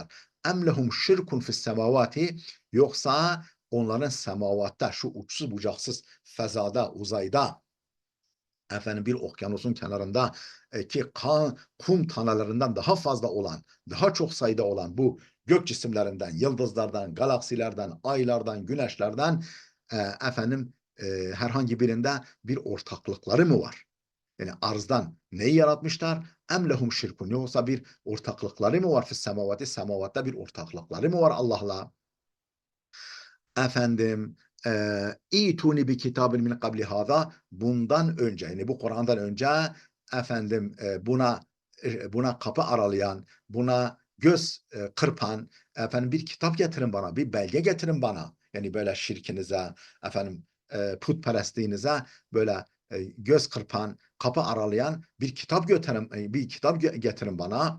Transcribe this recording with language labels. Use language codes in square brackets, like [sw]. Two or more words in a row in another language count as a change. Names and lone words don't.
[ar] أم لهم شرك في السماوات, [tr] yoksa onların semavatta, şu uçsuz bucaksız fezada, uzayda, bir okyanusun kenarında ki kum tanelerinden daha fazla olan, daha çok sayıda olan bu gök cisimlerinden, yıldızlardan, galaksilerden, aylardan, güneşlerden e, efendim herhangi birinde bir ortaklıkları mı var? Yani arzdan neyi yaratmışlar? [ar] أم لهم شرك, [tr] yoksa bir ortaklıkları mı var? [ar] في السماوات, [tr] semavatta bir ortaklıkları mı var Allah'la? Efendim [ar] ائتوني بكتاب من قبل هذا, [tr] bundan önce, yani bu Kur'an'dan önce buna kapı aralayan, buna göz kırpan bir kitap getirin bana, bir belge getirin bana. Yani böyle şirkinize, putperestliğinize böyle göz kırpan, kapı aralayan bir kitap getirin bana.